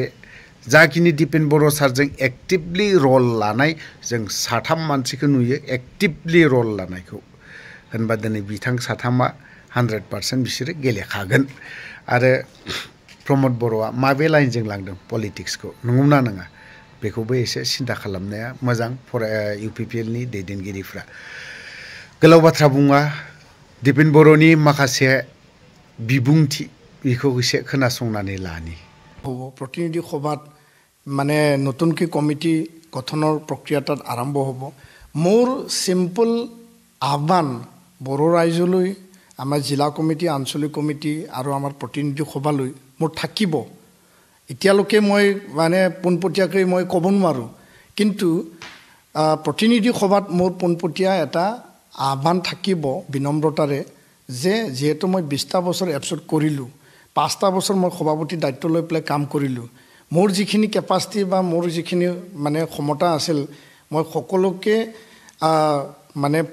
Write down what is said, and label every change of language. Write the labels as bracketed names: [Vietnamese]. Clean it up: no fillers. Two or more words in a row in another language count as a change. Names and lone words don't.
[Bodo] जाखिनि दिपेन बर' सारजों एक्टिभलि रल लानाय जों साथाम मानसिखौ नुयो एक्टिभलि रल लानायखौ होनबा दिनै बिथां साथामा 100% बिसोरो गेलेखागोन आरो प्रमद बर'आ माबे लाइनजों लांदों पलिटिक्सखौ नंगौना नङा बेखौबो एसे सिन्था खालामनाया मोजां UPPL नि दैदेनगिरिफ्रा गोलाव बाथ्रा बुङा दिपेन बर'नि माखासे बिबुंथि बेखौ एसे खोनासंनानै लानि [Assamese] প্ৰতিনিধি সভাত মানে নতুনকৈ কমিটি গঠনৰ প্ৰক্ৰিয়া তাত আৰম্ভ হ'ব মোৰ সিম্পল আহ্বান বড়ো ৰাইজলৈ আমাৰ জিলা কমিটি আঞ্চলিক কমিটি আৰু আমাৰ প্ৰতিনিধি সভালৈ মোৰ থাকিব এতিয়ালৈকে মই মানে পোনপটীয়াকৈ মই ক'ব নোৱাৰো কিন্তু প্ৰতিনিধি সভাত মোৰ পোনপটীয়া এটা আহ্বান থাকিব বিনম্ৰতাৰে যে যেহেতু মই 20টা বছৰ এপছট কৰিলো 5টা বছৰ মই সভাপতি দায়িত্ব লৈ প্লে কাম কৰিলো মোৰ যিখিনি কেপাসিটি বা মোৰ যিখিনি মানে ক্ষমতা আছিল মই সকলোকে মানে